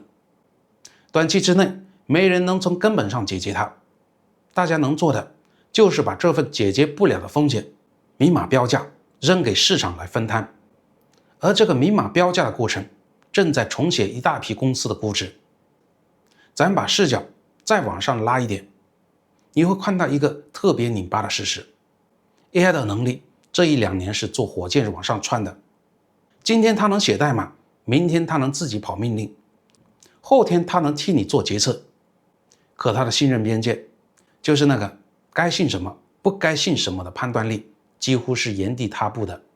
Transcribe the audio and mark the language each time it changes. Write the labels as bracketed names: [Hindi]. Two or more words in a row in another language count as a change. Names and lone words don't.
[Chinese] 短期之內沒人能從根本上解決它，大家能做的就是把這份解決不了的風險明碼標價扔給市場來分攤，而這個明碼標價的過程正在重寫一大批公司的估值。咱把視角再往上拉一點，你會看到一個特別擰巴的事實， AI 的能力這1-2年是坐火箭往上竄的。今天它能寫代碼，明天它能自己跑命令，後天它能替你做決策，可它的信任邊界，就是那個該信什麼不該信什麼的判斷力，幾乎是原地踏步的。